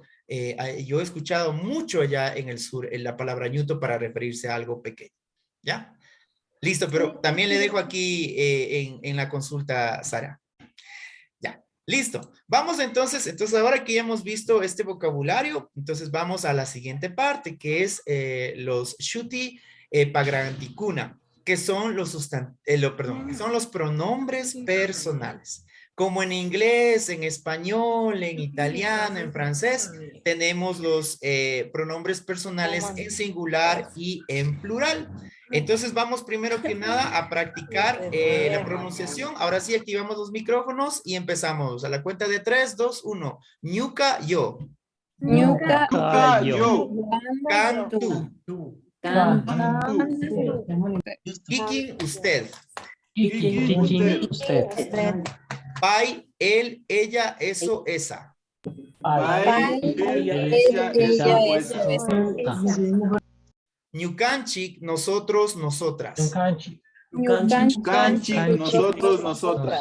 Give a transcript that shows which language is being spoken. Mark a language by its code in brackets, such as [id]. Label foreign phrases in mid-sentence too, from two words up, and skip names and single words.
[es] Yo he escuchado mucho allá en el sur la palabra ñuto para referirse a algo pequeño. ¿Ya? Listo, pero también le dejo aquí en la consulta, Sara. Ya, listo. Vamos entonces ahora que ya hemos visto este vocabulario, entonces vamos a la siguiente parte, que es los [qu] shuti pagranticuna, [es] que son que son los pronombres personales. Como en inglés, en español, en italiano, en francés, tenemos los pronombres personales en singular y en plural. Entonces vamos primero que nada a practicar la pronunciación. Ahora sí activamos los micrófonos y empezamos. A la cuenta de 3, 2, 1. [qu] Ñuca, yo. Ñuca, yo. Cantu. Kikin, [es] usted. [qu] Kikin, usted. [es] Pai, él, ella, eso, esa. Pai, ella, eso, Esta. Ñucanchic, nosotros, nosotras. [qu] Ñucanchi. [es] Canchi, nosotros, nosotras.